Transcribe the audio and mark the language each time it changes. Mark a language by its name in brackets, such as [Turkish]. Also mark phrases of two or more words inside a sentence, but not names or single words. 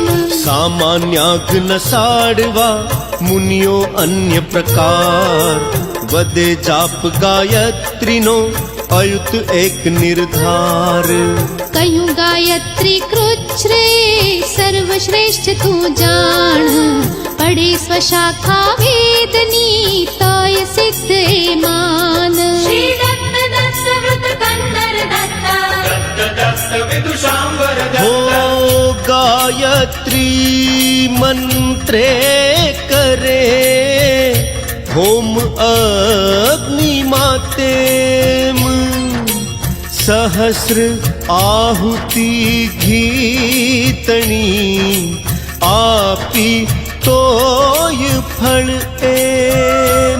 [Gujarati] સામાન્યાગ્ન સાડવા મુનિઓ અન્ય પ્રકાર, વદે જાપ ગાયત્રીનો અયુત એક નિર્ધાર। કહ્યું ગાયત્રી કૃચ્છરે સર્વશ્રેષ્ઠ તું જાણ, પડે સ્વશાખા વેદની તોય સિદ્ધ એ માન। [Sanskrit] श्री दत्त दत्त व्रत कंदर दत्ता, दत्त दत्त विदुषाम्बर હો दत्त, [Gujarati] ગાયત્રી મંત્રે કરે હોમ અગ્નિ માતેમ। સહસ્ર આહુતિ ઘીતણી આપી તોય ફળ એમ।